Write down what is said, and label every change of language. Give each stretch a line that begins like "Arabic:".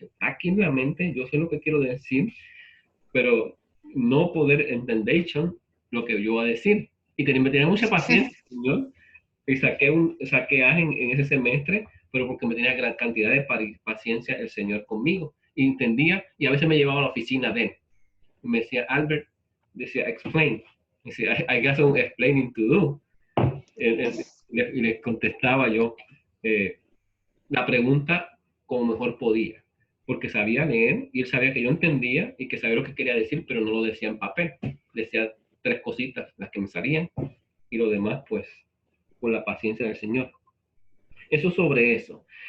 Spanish: Aquí nuevamente yo sé lo que quiero decir, pero no poder entender lo que yo voy a decir. Y me tenía mucha paciencia, señor, y saqué A en ese semestre pero porque me tenía gran cantidad de paciencia el Señor conmigo. Y entendía, y a veces me llevaba a la oficina de él. Y me decía, Albert, decía,
English: explain.
Spanish: Decía,
English: I got some explaining to do.
Spanish: Y le contestaba yo la pregunta como mejor podía, porque sabía leer y él sabía que yo entendía y que sabía lo que quería decir, pero no lo decía en papel. Decía 3 cositas, las que me salían, y lo demás, pues, con la paciencia del Señor. Eso sobre eso.